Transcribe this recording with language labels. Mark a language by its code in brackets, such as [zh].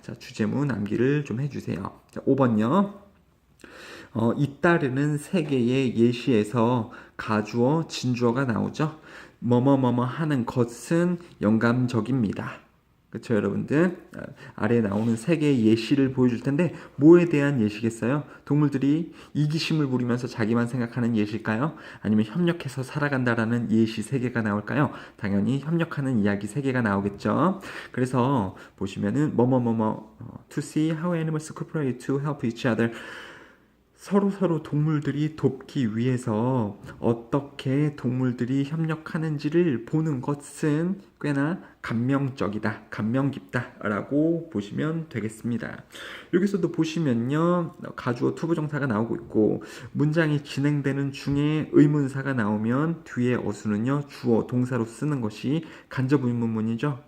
[ko] 자, 주제문 암기를 좀 해주세요. 자, 5번요. 잇따르는 세 개의 예시에서 가주어, 진주어가 나오죠. 뭐뭐뭐뭐 하는 것은 영감적입니다. 그렇죠, 여러분들? 아래에 나오는 세 개의 예시를 보여줄 텐데 뭐에 대한 예시겠어요? 동물들이 이기심을 부리면서 자기만 생각하는 예시일까요? 아니면 협력해서 살아간다라는 예시 세 개가 나올까요? 당연히 협력하는 이야기 세 개가 나오겠죠. 그래서 보시면은 [en] to see how animals cooperate to help each other. [ko] 서로 동물들이 돕기 위해서 어떻게 동물들이 협력하는지를 보는 것은 꽤나 감명적이다, 감명 깊다라고 보시면 되겠습니다. 여기서도 보시면요, 가주어 투부정사가 나오고 있고 문장이 진행되는 중에 의문사가 나오면 뒤에 어수는요 주어 동사로 쓰는 것이 간접 의문문이죠.